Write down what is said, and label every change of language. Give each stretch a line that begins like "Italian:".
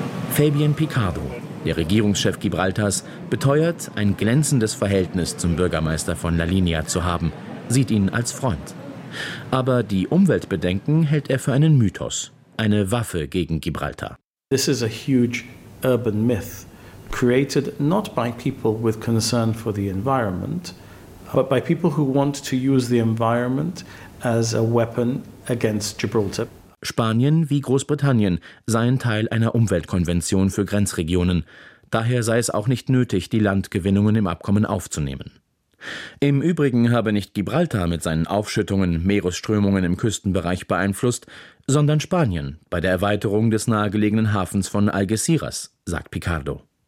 German: Fabien Picardo, der Regierungschef Gibraltars, beteuert, ein glänzendes Verhältnis zum Bürgermeister von La Linea zu haben, sieht ihn als Freund. Aber die Umweltbedenken hält er für einen Mythos, eine Waffe gegen Gibraltar.
English: This is a huge urban myth. Created not by people with concern for the environment, but by people who want to use the environment as a weapon against Gibraltar.
German: Spanien wie Großbritannien seien Teil einer Umweltkonvention für Grenzregionen. Daher sei es auch nicht nötig, die Landgewinnungen im Abkommen aufzunehmen. Im Übrigen habe nicht Gibraltar mit seinen Aufschüttungen Meeresströmungen im Küstenbereich beeinflusst, sondern Spanien bei der Erweiterung des nahegelegenen Hafens von Algeciras, sagt Picardo.